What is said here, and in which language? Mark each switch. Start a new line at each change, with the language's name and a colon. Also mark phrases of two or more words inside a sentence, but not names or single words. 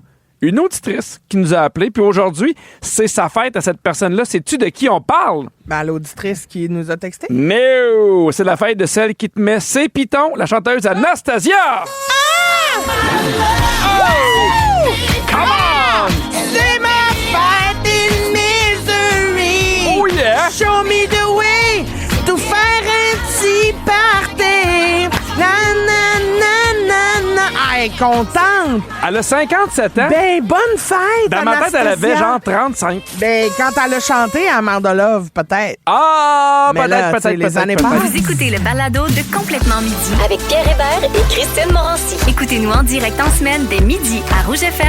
French: Une auditrice qui nous a appelé. Puis aujourd'hui, c'est sa fête à cette personne-là. Sais-tu de qui on parle? Ben, l'auditrice qui nous a texté. No! C'est la fête de celle qui te met ses pitons, la chanteuse Anastasia!
English: Oh! Come on!
French: C'est ma fête
English: in misery. Oh yeah! Show me the way to
French: faire un petit party. Na, na, na, na, na. Ah, elle est contente. Elle a 57 ans. Ben, bonne fête, Dans ma tête, elle avait Anastasia. genre 35. Ben, quand elle a chanté à Mare de Love, peut-être. Ah! Mais là, tu sais, les années passent. Vous écoutez le balado de Complètement Midi. Avec Pierre Hébert et Christine Morancy. Écoutez-nous en direct en semaine dès midi à Rouge FM.